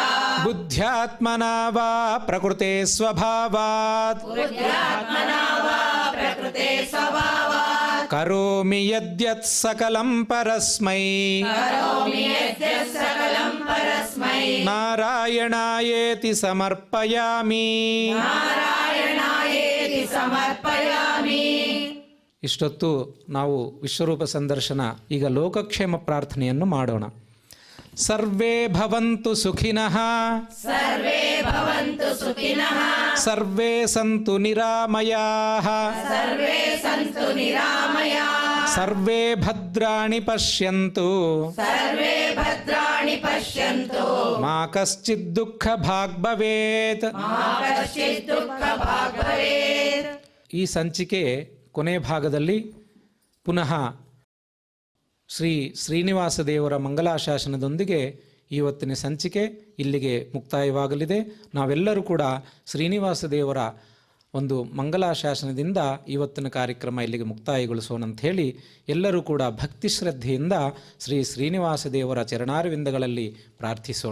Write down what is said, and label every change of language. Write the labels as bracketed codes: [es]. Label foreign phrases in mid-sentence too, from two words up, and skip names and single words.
[sa] బుద్ధ్యాత్మనా వా ప్రకృతే స్వభావాత్ బుద్ధ్యాత్మనా వా ప్రకృతే స్వభావాత్ కరోమి యద్యత్ సకలం పరస్మై కరోమి యద్యత్ సకలం పరస్మై నారాయణాయేతి సమర్పయామి. ನಾರಾಯಣಾಯೇತಿ ಸಮರ್ಪಯಾಮಿ. [kn] ಇಷ್ಟೊತ್ತು ನಾವು ವಿಶ್ವರೂಪ ಸಂದರ್ಶನ, ಈಗ ಲೋಕಕ್ಷೇಮ ಪ್ರಾರ್ಥನೆಯನ್ನು ಮಾಡೋಣ. [sa] ಸರ್ವೇ ಭವಂತು ಸುಖಿನಃ, ಸರ್ವೇ ಭವಂತು ಸುಖಿನಃ, ಸರ್ವೇ ಸಂತು ನಿರಾಮಯಾಃ, ಸರ್ವೇ ಸಂತು ನಿರಾಮಯಾಃ, ಸರ್ವೇ ಭದ್ರಾಣಿ ಪಶ್ಯಂತು, ಸರ್ವೇ ಭದ್ರಾಣಿ ಪಶ್ಯಂತು, ಮಾ ಕಶ್ಚಿತ್ ದುಃಖ ಭಾಗ್ ಭವೇತ್. ಮಾ ಕಶ್ಚಿತ್ ದುಃಖ ಭಾಗ್ ಭವೇತ್. [kn] ಈ ಸಂಚಿಕೆ ಕೊನೆ ಭಾಗದಲ್ಲಿ ಪುನಃ ಶ್ರೀ ಶ್ರೀನಿವಾಸ ದೇವರ ಮಂಗಲಾಶಾಸನದೊಂದಿಗೆ ಇವತ್ತಿನ ಸಂಚಿಕೆ ಇಲ್ಲಿಗೆ ಮುಕ್ತಾಯವಾಗಲಿದೆ. ನಾವೆಲ್ಲರೂ ಕೂಡ ಶ್ರೀನಿವಾಸ ದೇವರ ಒಂದು ಮಂಗಲಾಶಾಸನದಿಂದ ಇವತ್ತಿನ ಕಾರ್ಯಕ್ರಮ ಇಲ್ಲಿಗೆ ಮುಕ್ತಾಯಗೊಳಿಸೋಣ ಅಂತ ಹೇಳಿ ಎಲ್ಲರೂ ಕೂಡ ಭಕ್ತಿ ಶ್ರದ್ಧೆಯಿಂದ ಶ್ರೀ ಶ್ರೀನಿವಾಸ ದೇವರ ಚರಣಾರವಿಂದಗಳಲ್ಲಿ ಪ್ರಾರ್ಥಿಸೋಣ.